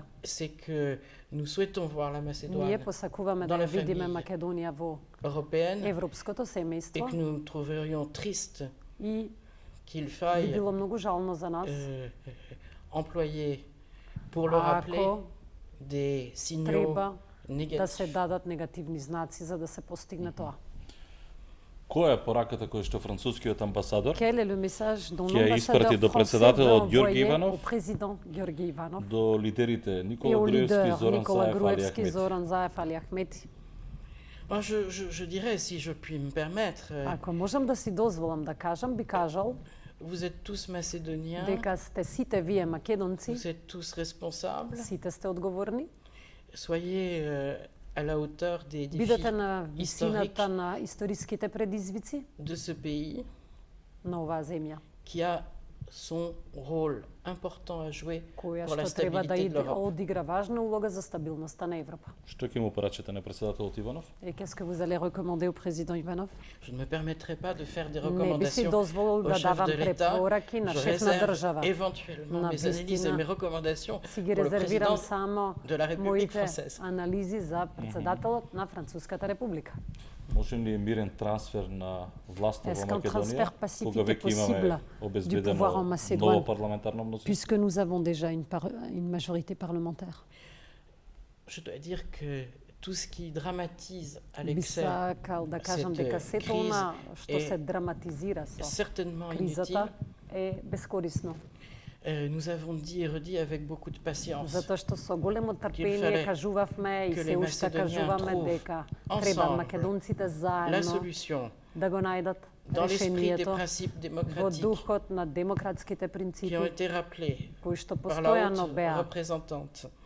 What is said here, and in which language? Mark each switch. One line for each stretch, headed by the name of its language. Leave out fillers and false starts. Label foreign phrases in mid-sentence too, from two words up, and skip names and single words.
French: C'est que nous souhaitons voir la Macédoine dans la famille européenne et que nous trouverions triste qu'il faille employer pour le rappeler des signaux négatifs.
Macedonian: Која е пораката која што францускиот амбасадор ќе испрати до председателот Ѓорги Иванов, до лидерите Никола Груевски, Зоран Заев, Али Ахмети?
French: Je dirais, si je puis me permettre,
Macedonian: ако можам да си дозволам да кажам, би кажал,
French: vous êtes tous macédoniens,
Macedonian: дека сте сите вие македонци,
French: vous êtes tous responsables,
Macedonian: сите сте одговорни,
French: soyez à la hauteur des défis historiques de ce pays qui a son rôle important à jouer pour la stabilité de l'Europe.
Macedonian: Што ќе му порачате на председателот Иванов?
French: Et qu'est-ce que vous allez recommander au président Ivanov? Je ne me permettrai pas de faire des recommandations au chef de l'État. Je réserve éventuellement mes analyses et mes recommandations pour le président de la République française.
Macedonian: Може ли мирен трансфер на властта во Македонија, кога веќе имаме обезбедено ново парламентарно мнозинство?
French: Puisque nous avons déjà une majorité parlementaire. Je dois dire que tout ce qui dramatise à l'excès cette crise est certainement inutile. Nous avons dit et redit avec beaucoup de patience qu'il fallait que les Macédoniens trouvent ensemble la solution dans l'esprit des principes démocratiques qui ont été rappelés par la haute représentante.